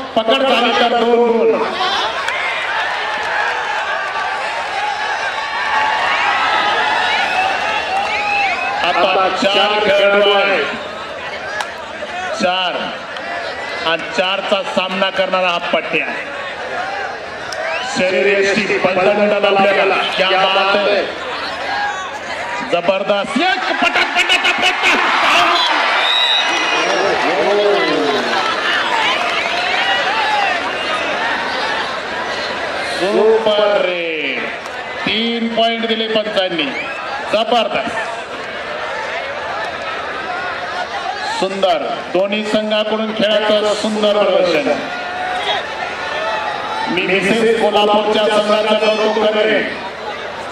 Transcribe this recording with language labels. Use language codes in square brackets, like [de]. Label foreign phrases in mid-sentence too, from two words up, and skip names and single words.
[mr] पकड झाली तर 2 गुण. आता 4 खेळाडू आहेत. 4 आणि 4चा सामना करणारा हा पट्ट्या. शरीर पलटण आपल्याला [hi] क्या बात है. [mr] जबरदस्त पटक पटक पटक. सुपर रे. 3 पॉइंट दिले पंचांनी. जबरदस्त, सुंदर. दोन्ही संघाकडून खेळाचं सुंदर प्रदर्शन. मी विशेष कोल्हापूरच्या संघाचं कौतुक करेन.